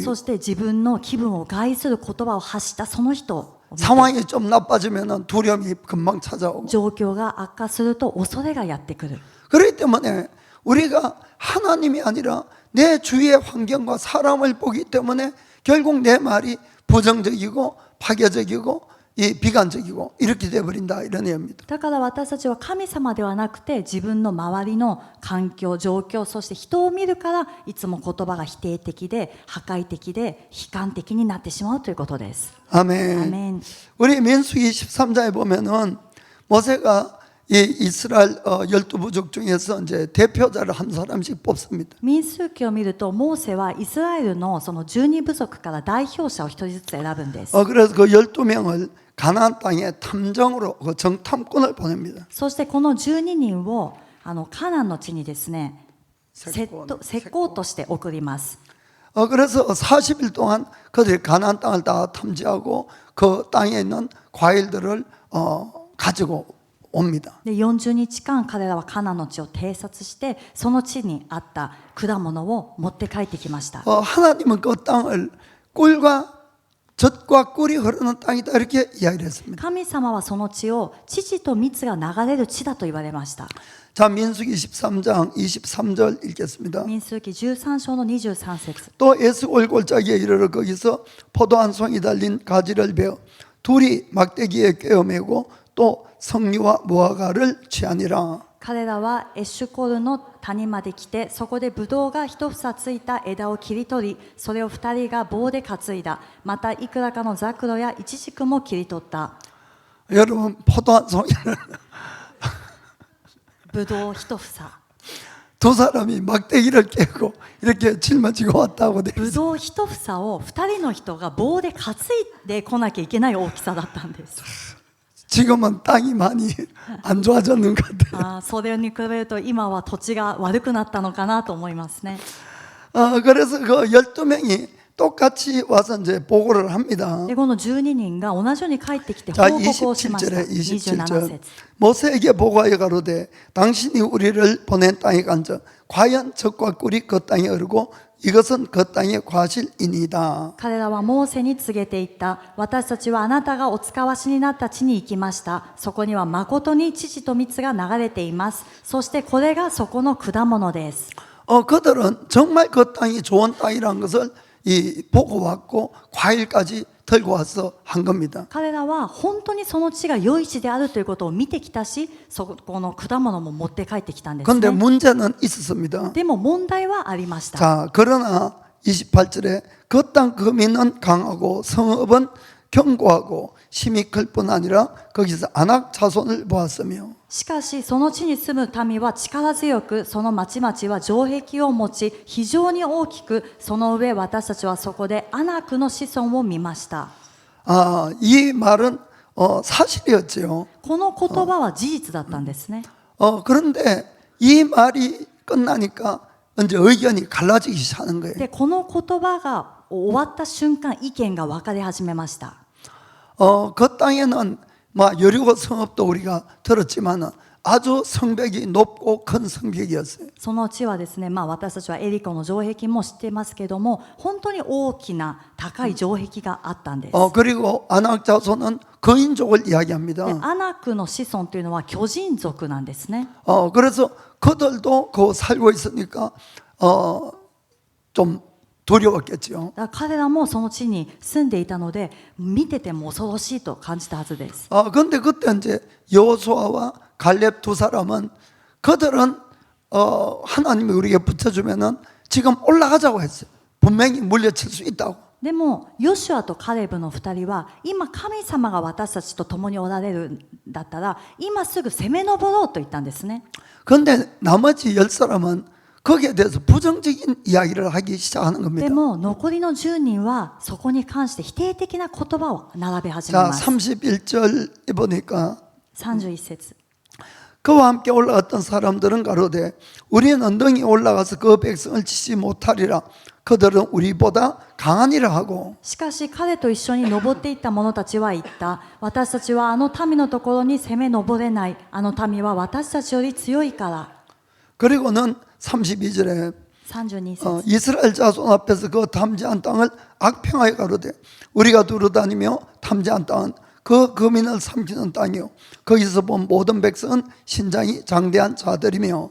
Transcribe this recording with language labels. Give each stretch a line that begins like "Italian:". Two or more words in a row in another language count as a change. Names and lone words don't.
Japanese: そして自分の気分を害する言葉を発したその人を見て、
Korean: 상황이 좀 나빠지면 두려움이 금방 찾아오고
Japanese: 状況が悪化すると恐れがやってくる。
Korean: 그렇기 때문에 우리가 하나님이 아니라 내 주위의 환경과 사람을 보기 때문에 결국 내 말이 부정적이고 파괴적이고 비관적이고 이렇게 돼버린다 이런 의미입니다.
Japanese: だから私たちは神様ではなくて自分の周りの環境状況そして人を見るからいつも言葉が否定的で破壊的で悲観的になってしまうということです。
Korean: 아멘. 아멘. 우리 민수기 13장에 보면은 모세가 이 이스라엘 12부족 중에서 이제 대표자를 한 사람씩 뽑습니다.
Japanese: 民数記を見るとモーセはイスラエルのその12部族から代表者を一人ずつ選ぶんです。
Korean: 그래서 그 12명을 가나안 땅에 탐정으로 그 정탐꾼을 보냅니다.
Japanese: そしてこの12人をカナンの地にですね石膏として送ります。
Korean: 그래서 40일 동안 그들이 가나안 땅을 다 탐지하고 그 땅에 있는 과일들을 가지고 옵니다.
Japanese: で40日間彼らはカナンの地を偵察してその地にあった果物を持って帰ってきました。
Korean: 하나님은 그 땅을 꿀과 젖과 꿀이 흐르는 땅이다 이렇게 이야기를 했습니다.
Japanese: 神様はその地を乳と蜜が流れる地だと言われました。
Korean: 자, 민수기 13장 23절 읽겠습니다.
Japanese: 民数記13章の23節
Korean: 또 에스골 골짜기에 이르러 거기서 포도 한 송이 달린 가지를 베어 둘이 막대기에 꿰어매고 또 석류와 무화과를 취하니라.
Japanese: 彼らはエッシュコルの谷まで来てそこでブドウが一房ついた枝を切り取りそれを二人が棒で担いだ。またいくらかのザクロやイチジクも切り取った。
Korean: 여러분 포도 한 송이를
Japanese: ブドウ一房
Korean: 두 사람이 막대기를 깨고 이렇게 짊어지고 왔다고 돼
Japanese: ブ
Korean: 있어요.
Japanese: ドウ一房を二人の人が棒で担いでこなきゃいけない大きさだったんです。
Korean: 지금은 땅이 많이 안 좋아졌는 것 같아요.
Japanese: それに比べると今は土地が悪くなったのかなと思いますね。
Korean: 그래서 그 12명이 똑같이 와서 이제 보고를 합니다.
Japanese: でこの12人が同じように帰ってきて
Korean: 자,
Japanese: 報告をしました。
Korean: 27절에
Japanese: 27
Korean: 27절.
Japanese: 節
Korean: 모세에게 보고하여 가로되 당신이 우리를 보낸 땅에 간적 과연 젖과 꿀이 그 땅에 흐르고 이것은 그 땅의 과실이니이다.
Japanese: 彼らはモーセに告げていった。私たちはあなたがお使わしになった地に行きました。そこには誠に乳と蜜が流れています。そしてこれがそこの果物です。
Korean: 그들은 정말 그 땅이 좋은 땅이라는 것을 보고 왔고 과일까지 들고 와서 한 겁니다.
Japanese: 彼らは本当にその地が良い地であるということを見てきたし、そこの果物も持って帰ってきたんです
Korean: 그런데
Japanese: ね。
Korean: 문제는 있었습니다.
Japanese: でも問題はありました。
Korean: 자, 그러나 28절에 그 땅 거민은 강하고 성읍은 견고하고 힘이 클 뿐 아니라 거기서 아낙 자손을 보았으며
Japanese: しかしその地に住む民は力強く、その町々は城壁を持ち非常に大きく、その上私たちはそこでアナクの子孫を見ました。
Korean: 이 말은 사실이었죠.
Japanese: この言葉は事実だったんですね。
Korean: 그런데 이 말이 끝나니까 이제 의견이 갈라지기 시작하는 거예요.
Japanese: でこの言葉が終わった瞬間意見が分かれ始めました。
Korean: 그 땅에는 여리고 성읍도 우리가 들었지만은 아주 성벽이 높고 큰 성벽이었어요.
Japanese: その地はですね、私たちはエリコの城壁も知っていますけども、本当に大きな高い城壁があったんです。
Korean: 그리고 아낙 자손은 거인족을
Japanese: で
Korean: 이야기합니다.
Japanese: アナクの子孫というのは巨人族なんですね。
Korean: 그래서 그들도 그 살고 있으니까 좀 두려웠겠죠.
Japanese: だから彼らもその地に住んでいたので、見てても恐ろしいと感じたはずです。
Korean: 그런데 그때 이제 여호수아와 갈렙 두 사람은 그들은 하나님이 우리에게 붙여주면은 지금 올라가자고 했어요. 분명히 물려칠 수 있다고.
Japanese: でもヨシュアとカレブの2人は今神様が私たちと共におられるんだったら今すぐ攻め上ろうと言ったんですね。
Korean: 그런데 나머지 10사람은 거기에 대해서 부정적인 이야기를 하기 시작하는
Japanese: で
Korean: 겁니다.
Japanese: も残りの10人はそこに関して否定的な言葉を並べ始め
Korean: 자,
Japanese: ます。
Korean: 31절에 보니까
Japanese: 31節
Korean: 그와 함께 올라갔던 사람들은 가로되 우리는 언덕에 올라가서 그 백성을 치지 못하리라. 그들은 우리보다 강하니라 하고.
Japanese: しかし彼と一緒に登っていった者たちは言った。私たちはあの民のところに攻め上れない。あの民は私たちより強いから。
Korean: 그리고는 32절에
Japanese: 32節
Korean: 이스라엘 자손 앞에서 그 탐지한 땅을 악평하여 가로되 우리가 두루다니며 탐지한 땅은 그 거민을 삼키는 땅이요 거기서 본 모든 백성은 신장이 장대한 자들이며.